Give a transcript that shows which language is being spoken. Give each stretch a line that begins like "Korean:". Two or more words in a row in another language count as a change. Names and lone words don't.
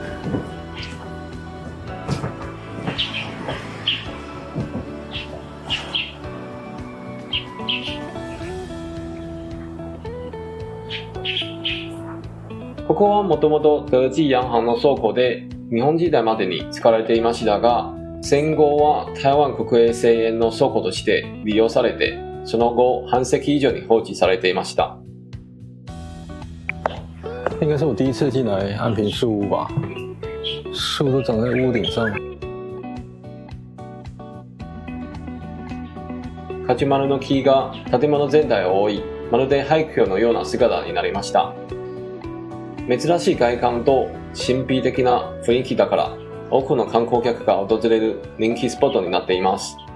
Japanese: ここはもともと德記洋行の倉庫で、日本時代までに使われていましたが、戦後は台湾国営製塩の倉庫として利用されて、その後半世紀以上に放置されていました。
Chinese: 应该是我第一次进来安平树屋吧，树都长在屋顶上。
Japanese: カチュマルの木が建物全体を覆い、まるで廃墟のような姿になりました。珍しい外観と神秘的な雰囲気だから、多くの観光客が訪れる人気スポットになっています。